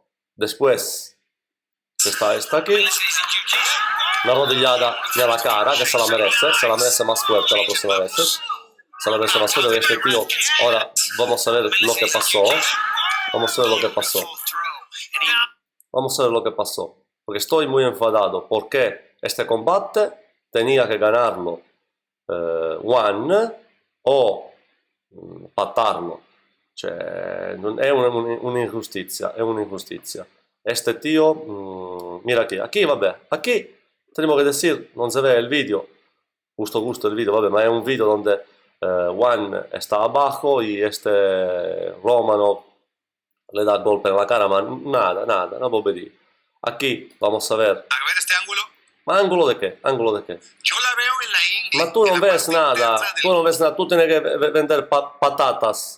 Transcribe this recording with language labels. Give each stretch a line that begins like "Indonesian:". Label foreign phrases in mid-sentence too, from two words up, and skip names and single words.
Spanish: Después está esta aquí, una rodillada de la cara que se la merece más fuerte la próxima vez, se la merece más fuerte de este tío. Ahora vamos a ver lo que pasó, porque estoy muy enfadado, porque este combate tenía que ganarlo Juan o patarlo.
Italian: Cioè, è un'ingiustizia.
Spanish: Este tío, mira aquí, vabbè, aquí tenemos que decir, no se ve el vídeo, justo el vídeo,
Italian: vabbè, ma è un
Spanish: vídeo donde Juan está abajo y este Romanov le da golpe en la cara, ma nada, una bobería. Aquí vamos a ver. A ver este ángulo. ¿Ma ángulo de qué? Yo la veo en la ingle. Ma tú no ves nada, tú tienes que vender patatas.